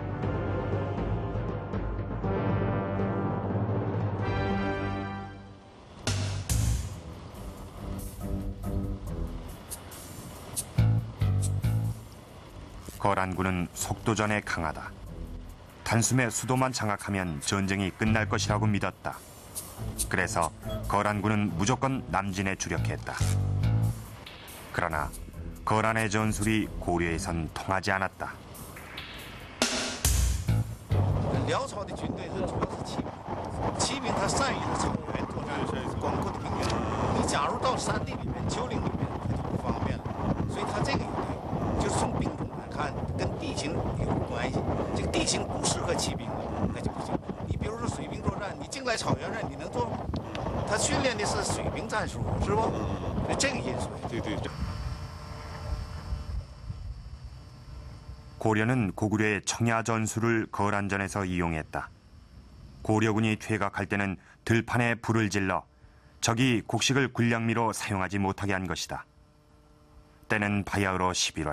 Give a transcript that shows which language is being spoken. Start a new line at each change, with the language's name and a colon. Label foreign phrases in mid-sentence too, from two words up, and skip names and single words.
Korean: 거란군은 속도전에 강하다. 단숨에 수도만 장악하면 전쟁이 끝날 것이라고 믿었다. 그래서 거란군은 무조건 남진에 주력했다. 그러나 거란의 전술이 고려에선 통하지 않았다.
Chinese: 辽朝的军队是主要是骑兵，骑兵他善于在草原作战，广阔的平原。你假如到山地里面、丘陵里面，他就不方便了。所以他这个也对，就是从兵种来看，跟地形有关系。这个地形不适合骑兵的，那就不行。你比如说水兵作战，你境内草原上你能做吗？他训练的是水兵战术，是不？所以这个因素。对对对。
Korean: 고려는 고구려의 청야 전술을 거란전에서 이용했다. 고려군이 퇴각할 때는 들판에 불을 질러 적이 곡식을 군량미로 사용하지 못하게 한 것이다. 때는 바야흐로 11월.